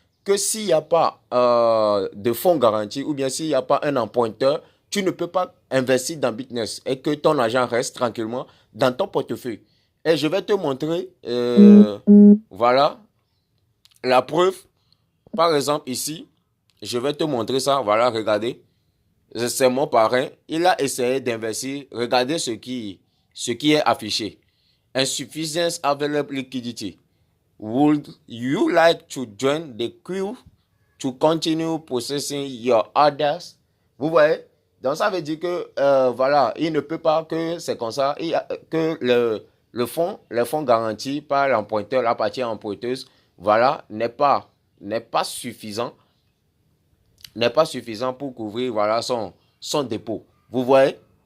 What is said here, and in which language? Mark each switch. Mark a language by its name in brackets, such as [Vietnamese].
[French] Que s'il n'y a pas de fonds garantis ou bien s'il n'y a pas un emprunteur, tu ne peux pas investir dans Bitness et que ton argent reste tranquillement dans ton portefeuille. Et je vais te montrer, voilà, la preuve. Par exemple, ici, je vais te montrer ça. Voilà, regardez. C'est mon parrain. Il a essayé d'investir. Regardez ce qui est affiché. [English] Insufficient available liquidity. Would you like to join the queue to continue processing your orders? [French] Vous voyez? Donc ça veut dire que voilà, il ne peut pas que c'est comme ça, que les fonds garantis par l'emprunteur, la partie emprunteuse, voilà, n'est pas suffisant, n'est pas suffisant pour couvrir voilà son dépôt. Vous voyez?